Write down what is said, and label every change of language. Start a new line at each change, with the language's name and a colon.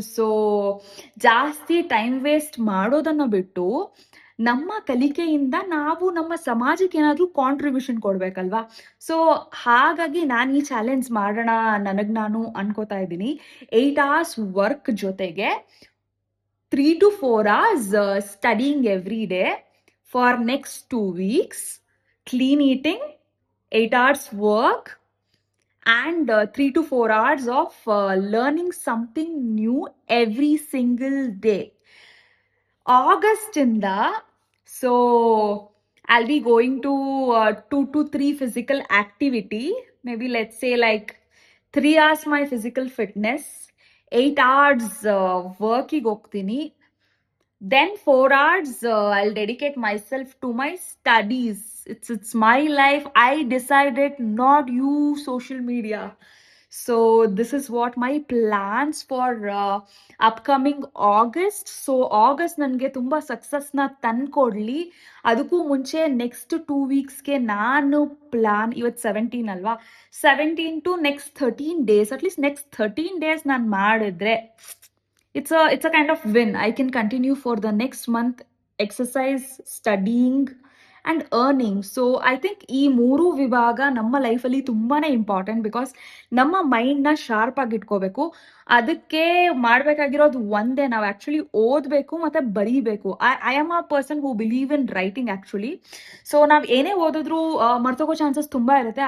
Kannada: So ಜಾಸ್ತಿ time waste ಮಾಡೋದನ್ನು ಬಿಟ್ಟು ನಮ್ಮ ಕಲಿಕೆಯಿಂದ ನಾವು ನಮ್ಮ ಸಮಾಜಕ್ಕೆ ಏನಾದರೂ ಕಾಂಟ್ರಿಬ್ಯೂಷನ್ ಕೊಡಬೇಕಲ್ವಾ. ಸೊ ಹಾಗಾಗಿ ನಾನು ಈ ಚಾಲೆಂಜ್ ಮಾಡೋಣ ನನಗೆ ನಾನು ಅನ್ಕೋತಾ ಇದ್ದೀನಿ.
English: 8 hours work
Kannada: ಜೊತೆಗೆ
English: 3 to 4 hours studying every day for next 2 weeks. Clean eating, 8 hours work and 3 to 4 hours of learning something new every single day. August so I'll be going to 2 to 3 physical activity. Maybe let's say like 3 hours my physical fitness, 8 hours work
Kannada: ಗೆ ಹೋಗ್ತೀನಿ.
English: Then 4 hours I'll dedicate myself to my studies. It's my life. I decided, not you social media. So this is what my plans for upcoming August.
Kannada: So August ನನಗೆ ತುಂಬ ಸಕ್ಸಸ್ನ ತಂದ್ಕೊಡ್ಲಿ. ಅದಕ್ಕೂ ಮುಂಚೆ next 2 ವೀಕ್ಸ್ಗೆ ನಾನು plan, ಇವತ್ತು 17 ಅಲ್ವಾ, 17 to next 13 days, at least next 13 days ನಾನು ಮಾಡಿದ್ರೆ
English: it's a kind of win. I can continue for the next month, exercise, studying and earning. So I think
Kannada: ಈ ಮೂರು ವಿಭಾಗ ನಮ್ಮ ಲೈಫಲ್ಲಿ ತುಂಬಾನೇ ಇಂಪಾರ್ಟೆಂಟ್, ಬಿಕಾಸ್ ನಮ್ಮ ಮೈಂಡ್ನ ಶಾರ್ಪ್ ಆಗಿ ಇಟ್ಕೋಬೇಕು. ಅದಕ್ಕೆ ಮಾಡಬೇಕಾಗಿರೋದು ಒಂದೇ, ನಾವು ಆ್ಯಕ್ಚುಲಿ ಓದಬೇಕು ಮತ್ತು ಬರೀಬೇಕು.
English: I am a person who believe in writing actually.
Kannada: So ನಾವು ಏನೇ ಓದಿದ್ರೂ ಮರ್ತೋಗೋ ಚಾನ್ಸಸ್ ತುಂಬ ಇರುತ್ತೆ.